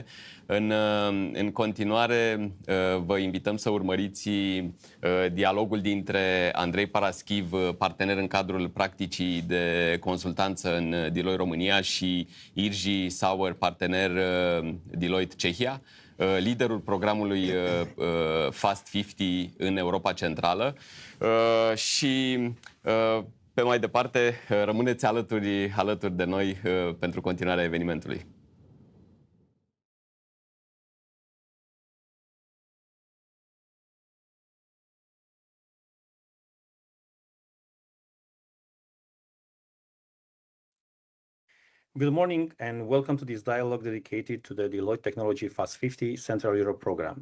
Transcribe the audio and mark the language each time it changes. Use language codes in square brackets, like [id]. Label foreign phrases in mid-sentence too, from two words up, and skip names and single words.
[ro] În continuare, vă invităm să urmăriți dialogul dintre Andrei Paraschiv, partener în cadrul practicii de consultanță în Deloitte România, și Irji Sauer, partener Deloitte Cehia, liderul programului Fast 50 în Europa Centrală. Și pe mai departe, rămâneți alături de noi pentru continuarea evenimentului. [en] Good morning and welcome to this dialogue dedicated to the Deloitte Technology Fast 50 Central Europe program.